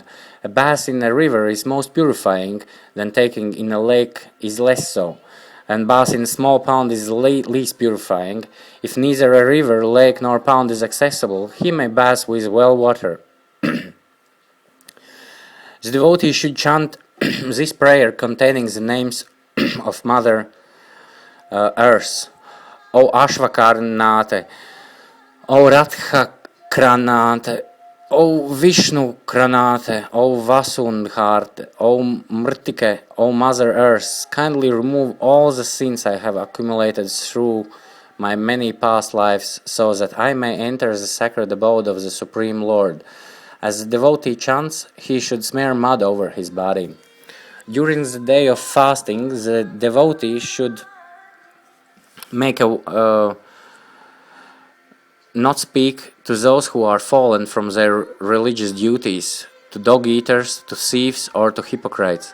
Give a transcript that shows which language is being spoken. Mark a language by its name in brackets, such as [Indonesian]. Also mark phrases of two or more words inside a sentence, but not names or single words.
[English] A bath in a river is most purifying, then taking in a lake is less so, and bath in a small pond is least purifying. If neither a river, lake nor pond is accessible, he may bath with well water. The devotee should chant this prayer containing the names of Mother Earth. [Sanskrit] O Ashvakarnate, O Radha Kranate, O Vishnu Kranate, O Vasundharte, O Mrtike, [English] O Mother Earth, kindly remove all the sins I have accumulated through my many past lives, so that I may enter the sacred abode of the Supreme Lord. As the devotee chants, he should smear mud over his body. During the day of fasting, the devotee should make not speak to those who are fallen from their religious duties, to dog-eaters, to thieves, or to hypocrites.